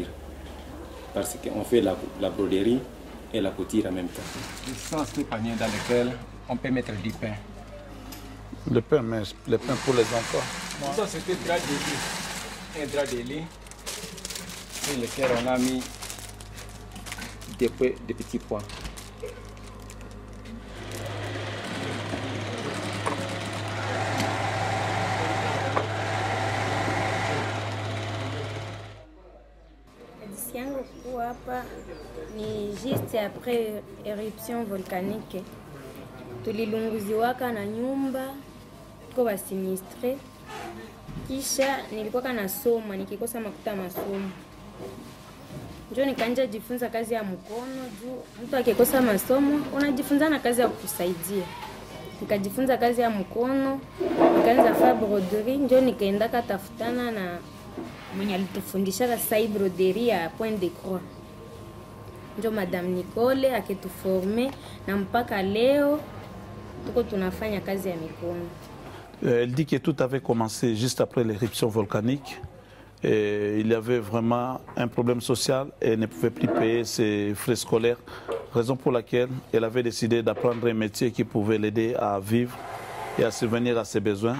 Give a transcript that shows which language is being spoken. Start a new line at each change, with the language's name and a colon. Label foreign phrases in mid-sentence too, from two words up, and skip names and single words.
French: Parce qu'on fait la broderie et la couture en même temps. Ce sont ces paniers dans lesquels on peut mettre du pain. Le pain, mais le pain pour les enfants. Ça, c'était un drap de lit sur lequel on a mis des petits pois.
Swahili: yangu kuwa hapa ni
French: juste après éruption volcanique.
Swahili: Tulilunguziwaka na nyumba kwa basinistre. Kisha nilikuwa nasoma nikikosa makuta masomo. Njoo nikaanza jifunza kazi ya mkono juu mtu akikosa masomo unajifunza na kazi ya kukusaidia. Nikajifunza kazi ya mkono, nikaanza fanya broderie, njoo nikaenda katafutana na mwenye alitufundisha sa broderie ya
French: Point de Croix.
Swahili: Ndio Madame Nicole akituforme na mpaka leo tuko tunafanya kazi ya mikono.
French: Elle dit que tout avait commencé juste après l'éruption volcanique. Et il y avait vraiment un problème social et elle ne pouvait plus payer ses frais scolaires, raison pour laquelle elle avait décidé d'apprendre un métier qui pouvait l'aider à vivre et à subvenir à ses besoins.